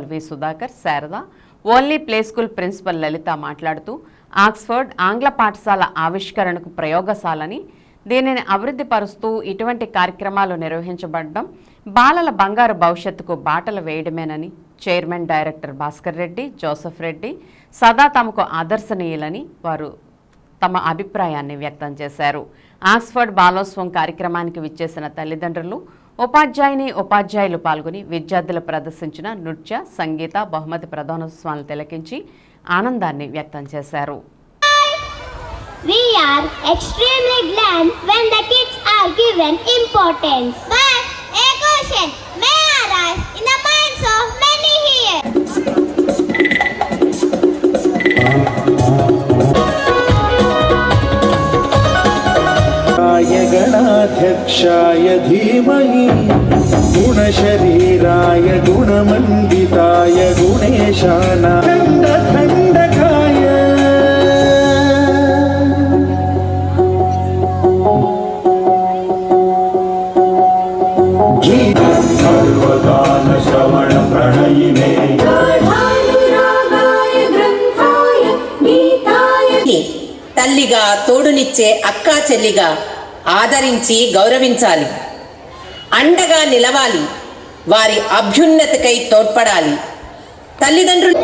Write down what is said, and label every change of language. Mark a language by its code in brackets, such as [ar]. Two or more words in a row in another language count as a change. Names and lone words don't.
[te] వి సుధాకర్, శారద, ఓన్లీ ప్లే స్కూల్ ప్రిన్సిపల్ లలిత మాట్లాడుతూ ఆక్స్ఫర్డ్ ఆంగ్ల పాఠశాల ఆవిష్కరణకు ప్రయోగశాలని, దీనిని అభివృద్ధి పరుస్తూ ఇటువంటి కార్యక్రమాలు నిర్వహించబడడం బాలల బంగారు భవిష్యత్తుకు బాటలు వేయడమేనని [en] chairman director [te] భాస్కర్ రెడ్డి, జోసెఫ్ రెడ్డి సదా తమకు ఆదర్శనీయులని వారు తమ అభిప్రాయాన్ని వ్యక్తం చేశారు. ఆక్స్ఫర్డ్ బాలోత్సవం కార్యక్రమానికి విచ్చేసిన తల్లిదండ్రులు, ఉపాధ్యాయులు పాల్గొని విద్యార్థులు ప్రదర్శించిన నృత్య, సంగీత, బహుమతి ప్రదానోత్సవాలను తిలకించి ఆనందాన్ని వ్యక్తం చేశారు. [en] We are extremely glad when the kids are given importance. But a question may arise in the minds of many here. [sa] गणाध्यक्षाय धीमहि गुणशरीराय गुणमण्डिताय गुणेशानाय खण्डखण्डकाय सर्वगान श्रवण प्रणयिने [te] తల్లిగా తోడునిచ్చే అక్కా చెల్లిగా ఆదరించి గౌరవించాలి, అండగా నిలవాలి, వారి అభ్యున్నతికై తోడ్పడాలి. తల్లిదండ్రులు